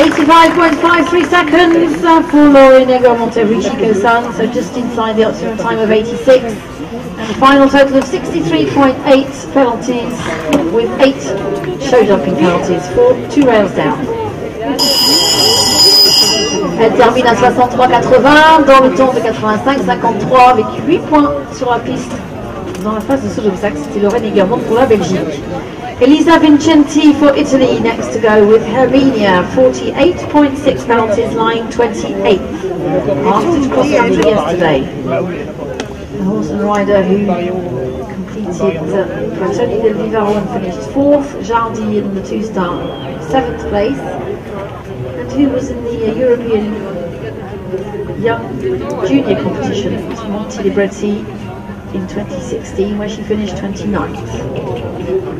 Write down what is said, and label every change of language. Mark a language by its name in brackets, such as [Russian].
[English] 75.53 seconds for Laurie Negro-Monterrey-Chico-san, so just inside the optimum time of 86. And a final total of 63.8 penalties, with 8 show jumping penalties for 2 rails down. [French] Elle termine à 63,80 dans le temps de 85,53 avec 8 points sur la piste dans la phase de saut d'obstacle. C'était Lorraine Egermont pour la Belgique. [English] Elisa Vincenti for Italy next to go with Herminia, 48.6 penalties, lying 28th after cross country yesterday. The horse and rider who completed Tony Del Vivaro and finished 4th, Jardy in the 2-star 7th place, and who was in the European Young Junior competition at Monte Libretti in 2016, where she finished 29th.